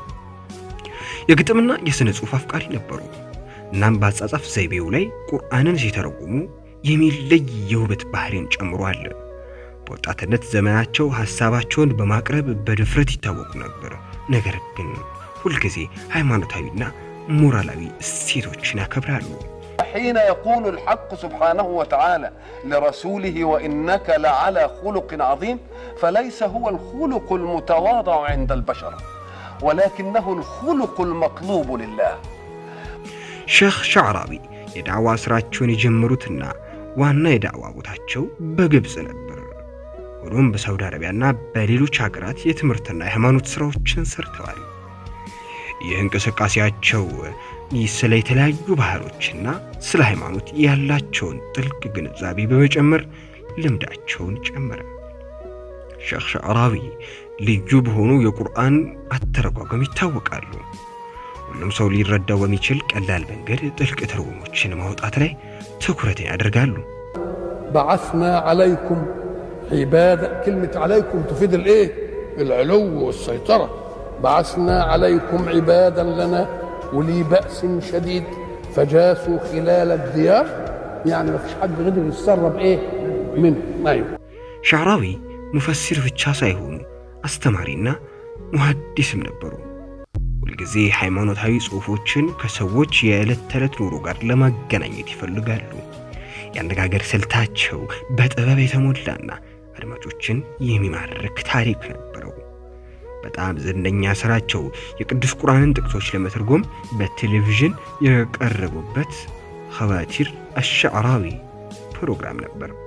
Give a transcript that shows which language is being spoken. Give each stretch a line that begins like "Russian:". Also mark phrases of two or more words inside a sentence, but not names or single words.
Amharic: የግጥምና የሥነ ጽሑፍ አፍቃሪ ነበሩ። እናም በአጻጻፍ ዘይቤው ላይ ቁርአንን ሲተረጉሙ የሚለይ የውበት ባህሪን ጨምሯል። በወጣትነት ዘመናቸው ሐሳባቸውን በማቅረብ በድፍረት ይታወቁ ነበር። ነገር ግን ሁልጊዜ ሃይማኖታዊና ሞራላዊ እሴቶችን ያከብራሉ።
Arabic: حين يقول الحق سبحانه وتعالى لرسوله وإنك لعلى خلق عظيم فليس هو الخلق المتواضع عند البشر ولكنه الخلق المطلوب لله.
Amharic: ሼኽ ሸዕራዊ የዳዕዋ ስራቸውን የጀመሩትና ዋና የዳዕዋ ቦታቸው በግብጽ ነበር። ሆኖም በሳውዲ አረቢያና በሌሎች ሀገራት የትምህርትና የሃይማኖት ስራዎችን ሰርተዋል። ይህ እንቅስቃሴያቸው ስለ የተለያዩ ባህሎችና ስለ ሃይማኖት ያላቸውን ጥልቅ ግንዛቤ በመጨመር ልምዳቸውን ጨመረ። ሼኽ ሸዕራዊ ልዩ በሆኑ የቁርአን አተረጓጎም ይታወቃሉ። ሁሉም ሰው ሊረዳው በሚችል ቀላል መንገድ ጥልቅ ትርጉሞችን ማውጣት ላይ ትኩረትን ያደርጋሉ።
Arabic: بعثنا عليكم عبادا كلمة عليكم تفيد الايه العلو والسيطرة. بعثنا عليكم عبادا لنا ولي بأس شديد فجاسوا خلال الديار يعني ما فيش حد قدر يتسرب ايه منه. ايوه
Amharic: ሸዕራዊ ሙፈሲር ብቻ ሳይሆኑ አስተማሪና ሙሐዲስም ነበሩ። ሁልጊዜ ሃይማኖታዊ ጽሑፎችን ከሰዎች የዕለት ተዕለት ኑሮ ጋር ለማገናኘት ይፈልጋሉ። የአነጋገር ስልታቸው በጥበብ የተሞላና አድማጮችን የሚማርክ ታሪክ ነበረው። በጣም ዝነኛ ስራቸው የቅዱስ ቁርአንን ጥቅሶች ለመተርጎም በቴሌቪዥን የቀረቡበት ኸዋቲር አልሸዕራዊ ፕሮግራም ነበር።